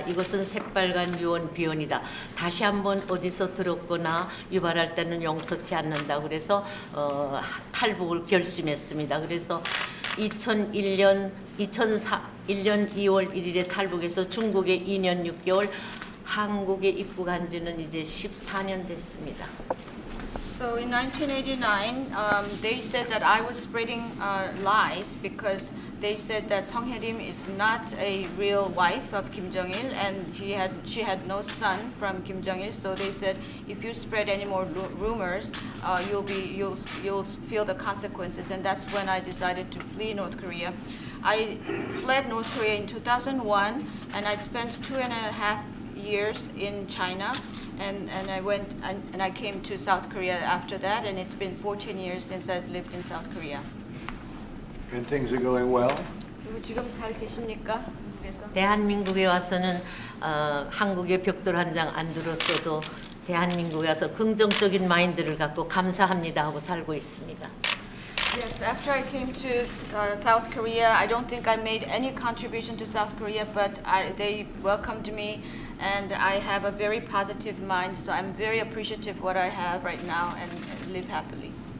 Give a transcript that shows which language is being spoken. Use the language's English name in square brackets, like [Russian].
[Korean] 이것은 새빨간 유언 비언이다. 다시 한번 어디서 들었거나 유발할 때는 용서치 않는다. 그래서 탈북을 결심했습니다. 그래서 2001년 2월 1일에 탈북해서 중국에 2년 6개월, 한국에 입국한 지는 이제 14년 됐습니다. [English] So in 1989, they said that I was spreading lies because they said that Seong-ho is not a real wife of Kim Jong-il and she had no son from Kim Jong-il. So they said if you spread any more rumors, you'll feel the consequences. And that's when I decided to flee North Korea. I fled North Korea in 2001, and I spent 2.5 years in China. And I went and I came to South Korea after that, and it's been 14 years since I've lived in South Korea. And things are going well? [Korean] 그리고 지금 잘 계십니까? 한국에서? 대한민국에 와서는 한국의 벽돌 한 장 안 들었어도 대한민국에 와서 긍정적인 마인드를 갖고 감사합니다 하고 살고 있습니다. [English] Yes, after I came to South Korea, I don't think I made any contribution to South Korea, but they welcomed me, and I have a very positive mind, so I'm very appreciative of what I have right now and live happily.